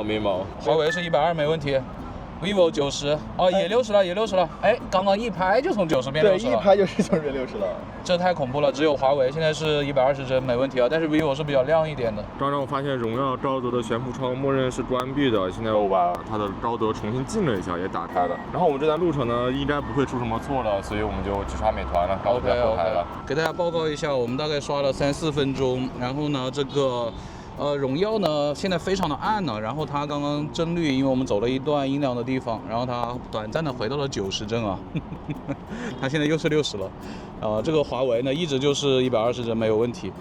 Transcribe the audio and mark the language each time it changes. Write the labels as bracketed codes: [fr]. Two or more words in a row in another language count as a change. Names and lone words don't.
[zh] 沒毛。華為是120，沒問題。vivo 90，哦，也60了。哎，剛剛一拍就從90變60了。對，一拍就是90變60了。這太恐怖了，只有華為現在是120幀，沒問題啊。但是 vivo 是比較亮一點的。剛剛我發現榮耀高德的懸浮窗默認是關閉的，現在我把它的高德重新進了一下，也打開了。然後我們這段路程呢，應該不會出什麼錯了，所以我們就只刷美團了，高德在後台了。給大家報告一下，我們大概刷了3-4分鐘，然後呢，這個。榮耀呢現在非常的暗呢，然後它剛剛幀率，因為我們走了一段陰涼的地方，然後它短暫的回到了90幀啊，它現在又是60了，這個華為呢一直就是120幀沒有問題。